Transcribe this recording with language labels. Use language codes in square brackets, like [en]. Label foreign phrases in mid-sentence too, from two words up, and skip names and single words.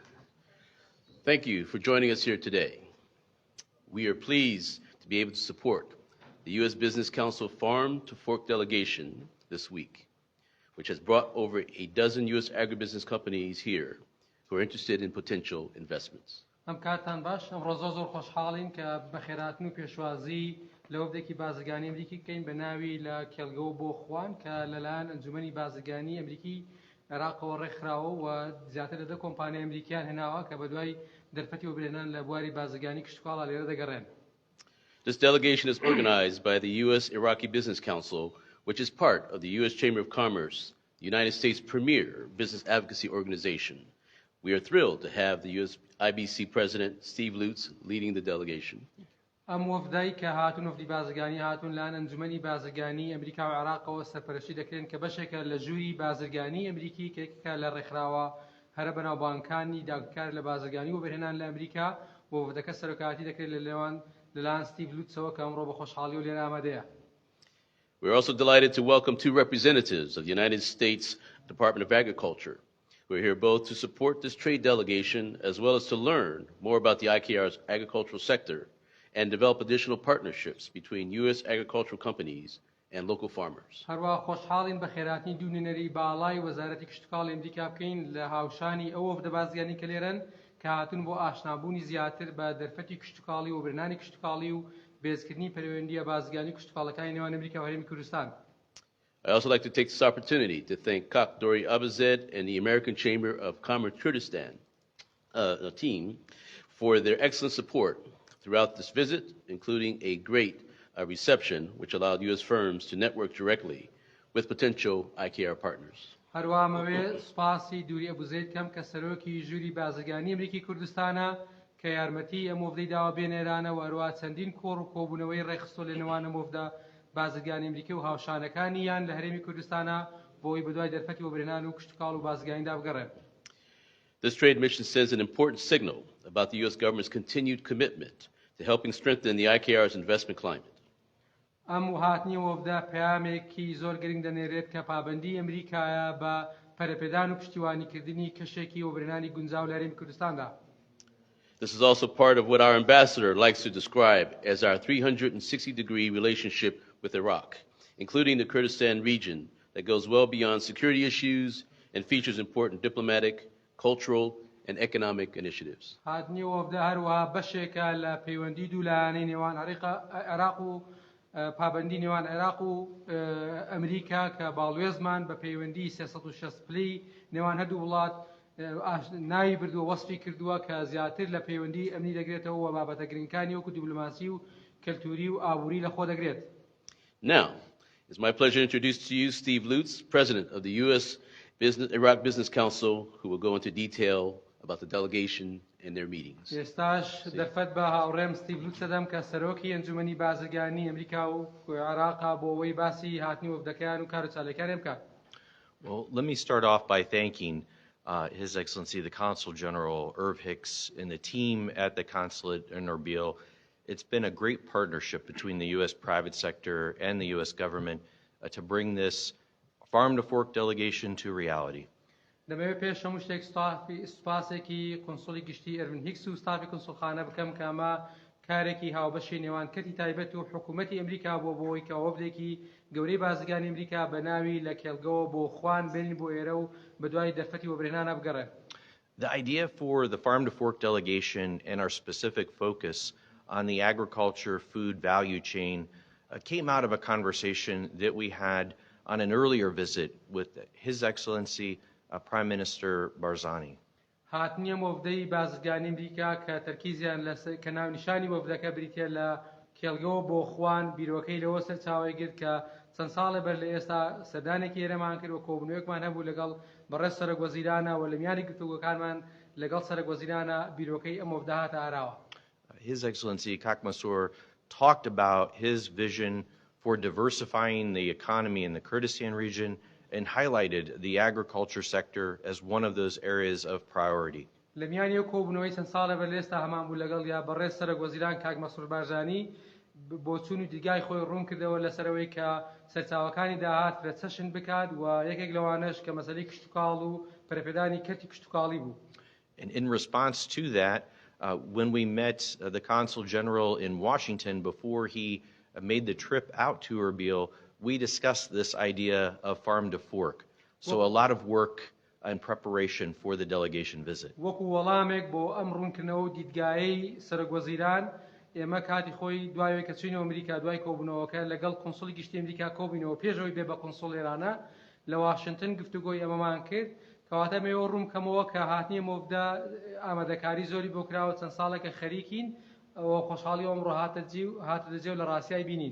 [en] Thank you for joining us here today. We are pleased to be able to support the U.S. Business Council Farm to Fork delegation this week, which has brought over a dozen U.S. agribusiness companies here who are interested in potential investments. [ckb] ئەم کاتان باش ئەمڕۆ زۆر خۆشحاڵین کە بەخێرهاتن و پێشوازی لە وەفدێکی بازرگانی ئەمریکی بکەین بە ناوی لە کێڵگە بۆ خوان کە لەلایەن ئەنجومەنی بازرگانی ئەمریکی عێراقەوە ڕێکخراوە و زیاتر لە 10 کۆمپانیای ئەمریکیان هێناوە کە بەدوای دەرفەتی وەبرهێنان لە بواری بازرگانی کشتوکاڵە لێرە دەگەڕێن. [en] This delegation is organized by the U.S. Iraqi Business Council, which is part of the U.S. Chamber of Commerce, the United States' premier business advocacy organization. We are thrilled to have the U.S. IBC President Steve Lutz leading the delegation. [ckb] ئەم وەفدای کە هاتون وەفدی بازرگانی هاتون لەلایەن ئەنجومەنی بازرگانی ئەمریکا و عێراقەوە سەرپەرشتی دەکرێن کە بەشێکە لە ژووری بازرگانی ئەمریکی کە لە ڕێکخراوە هەرە بەناوبانگەکانی داگکار لە بازرگانی وەبرهێنان لە ئەمریکا و وەفدەکە سەرۆکاتی دەکرێت لەلایەن ستیڤ لوتسەوە کە ئەمڕۆ بە خۆشحاڵی و لێرە ئامادەیە. [en] We are also delighted to welcome 2 representatives of the United States Department of Agriculture. We're here both to support this trade delegation as well as to learn more about the IKR's agricultural sector and develop additional partnerships between U.S. agricultural companies and local farmers. [ckb] هەروە خۆشحاڵین بە خێراتنی دوو نوێنەری باڵای وەزارەتی کشتوکاڵی ئەمریکا بکەین لە هاوشانی ئەو وەفدە بازرگانی کە لێرەن کە هاتون بۆ ئاشنابوونی زیاتر بە دەرفەتی کشتوکاڵی و وەبرهێنانی کشتوکاڵی و بێزکردنی پەیوەندیە بازرگانی کشتوکاڵەکانی نێوان ئەمریکا و هەرێمی کوردستان. [en] I also like to take this opportunity to thank Kak Dori Abazed and the American Chamber of Commerce Kurdistan team for their excellent support throughout this visit, including a great reception which allowed U.S. firms to network directly with potential IKR partners. [ckb] هەروە مەوێ سوپاسی دووری ئەبوزەید کەم کە سەرۆکی ژووری بازرگانی ئەمریکی کوردستانە کە یارمەتی ئەم وەفدەی داوە بێنێرانە و هەروە چەندین کۆڕ و کۆبوونەوەی ڕێخستۆ لە نێوان ئەم وەفدە بازرگانی ئەمریکی و هاوشانەکانی یان لە هەرێمی کوردستانە بۆی بەدوای دەرفەتی وەبرهێنان و کشتوکاڵ و بازرگانیدا بگەڕێن. [en] This trade mission sends an important signal about the U.S. government's continued commitment to helping strengthen the IKR's investment climate. [ckb] ئەم هاتنی وەفدە پەیامێکی زۆر گرنگ دەنێرێت کە پابەندی ئەمریکایە بە پەرەپێدان و پشتیوانیکردنی کەشێکی وەبرهێنانی گونجاو لە هەرێمی کوردستاندا. [en] This is also part of what our ambassador likes to describe as our 360-degree relationship with Iraq, including the Kurdistan region that goes well beyond security issues and features important diplomatic, cultural, and economic initiatives. [ckb] هاتنی وەفدە هەروەها بەشێکە لە پەیوەندی دوولایانەی نێوان عێراق و پابەندی نێوان عێراق و ئەمریکا کە باڵوێزمان بە پەیوەندی 360 پلەی نێوان هەردوو وڵات ناوی بردووە وەسفی کردووە کە زیاتر لە پەیوەندی ئەمنی دەگرێتەوە و بابەتە گرنگەکانی وەکو دیپلۆماسی و کەلتوری و ئابووری لە خۆ دەگرێت. [en] Now, it's my pleasure to introduce to you Steve Lutz, President of the U.S. Iraq Business Council, who will go into detail about the delegation and their meetings. [ckb] ئێستاش دەرفەت بە هاوڕێم ستیڤ لوتس دەدەم کە سەرۆکی ئەنجومەنی بازرگانی ئەمریکا و عێراقا بۆ ئەوەی باسی هاتنی وەفدەکەیان و کار و چالەکانیان بکات. [en] Well, let me start off by thanking His Excellency the Consul General Irv Hicks and the team at the consulate in Erbil. It's been a great partnership between the U.S. private sector and the U.S. government to bring this farm to fork delegation to reality. [ckb] دەمەوێت پێش هەموو شتێک سوپاسێکی کۆنسوڵی گشتی ئەرڤین هیکس و ستافی کۆنسوڵخانە بکەم کە ئەمە کارێکی هاوبەشی نێوان کەتی تایبەت و حکوومەتی ئەمریکا بۆ بۆی کە وەفدێکی گەورەی بازرگانی ئەمریکا بە ناوی لە کێڵگەوە بۆ خوان بێنین بۆ ئێرە و بەدوای دەرفەتی وەبرهێنانە بگەڕێن. [en] The idea for the farm to fork delegation and our specific focus on the agriculture food value chain came out of a conversation that we had on an earlier visit with His Excellency Prime Minister Barzani. [ckb] هاتنیە وەفدەی بازرگانی ئەمریکا کە تەرکیزیان کە ناونیشانی وەفدەکە بریتە لە کێڵگەوە بۆ خوان بیرۆکەی لەوە سەرچاوی گرت کە چەند ساڵێ بەر لە ئێستا سەردانێکی ئێرەمان کرد و کۆبوونەوەیەکمان هەبوو لەگەڵ بەڕێز سەرۆکوەزیرانە و لە میانی گفتوگۆکانمان لەگەڵ سەرۆکوەزیرانە بیرۆکەی ئەم وەفدە هاتە ئاراوە. [en] His Excellency Kak Masur talked about his vision for diversifying the economy in the Kurdistan region and highlighted the agriculture sector as one of those areas of priority. [ckb] لە میانی ئەو کۆبوونەوەی چەند ساڵە بەر لە ئێستا هەمان بوو لەگەڵ یا بەڕێز سەرۆکوەزیران کاک مەسعود بارزانی بۆ چوون و دیدگای خۆی ڕوون کردەوە لەسەرەوەی کە سەرچاوەکانی داهات فرەچەشن بکات و یەکێک لەوانەش کە مەسەلەی کشتوکاڵ و پەرەپێدانی کەرتی کشتوکاڵی بوو. [en] And in response to that, when we met the Consul General in Washington before he made the trip out to Erbil, we discussed this idea of farm to fork. So a lot of work and preparation for the delegation visit. [ckb] وەکو وەڵامێک بۆ ئەم ڕوونکردنەوە و دیدگایەی سەرۆکوەزیران ئێمە کاتی خۆی دوایەوەی کە چوینەوە ئەمریکا دوای کۆبوونەوەکە لەگەڵ قۆنسڵی گشتی ئەمریکا کۆبووینەوە پێشەوەی بێ بە قۆنسڵ ئێرانە لە واشنگتن گفتوگۆی ئەمەمان کرد کەواتە ئێمە ڕوونکەمەوە کە هاتنیە مۆڤدا ئامادەکاری زۆری بۆ کراوە چەند ساڵێکە خەریکین ئەوە خۆشحاڵی ئەمڕۆ هاتە دەجێ و لە ڕاستیای بینین.